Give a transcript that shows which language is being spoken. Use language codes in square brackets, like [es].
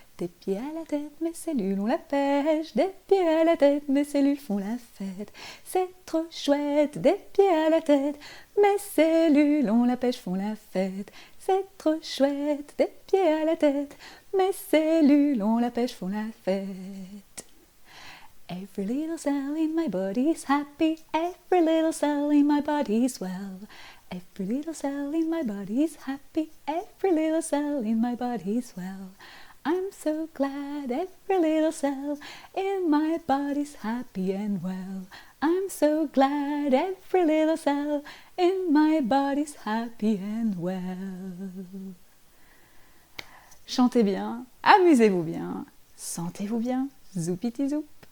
[fr] Des pieds à la tête, mes cellules ont la pêche. Des pieds à la tête, mes cellules font la fête. C'est trop chouette, des pieds à la tête, mes cellules ont la pêche, font la fête. C'est trop chouette, des pieds à la tête, mes cellules ont la pêche, font la fête. [en] Every little cell in my body's happy, every little cell in my body's well. Every little cell in my body's happy, every little cell in my body's well. I'm so glad every little cell in my body's happy and well. I'm so glad every little cell in my body's happy and well. [fr] chantez bien, amusez-vous bien, sentez-vous bien, zoupiti zou.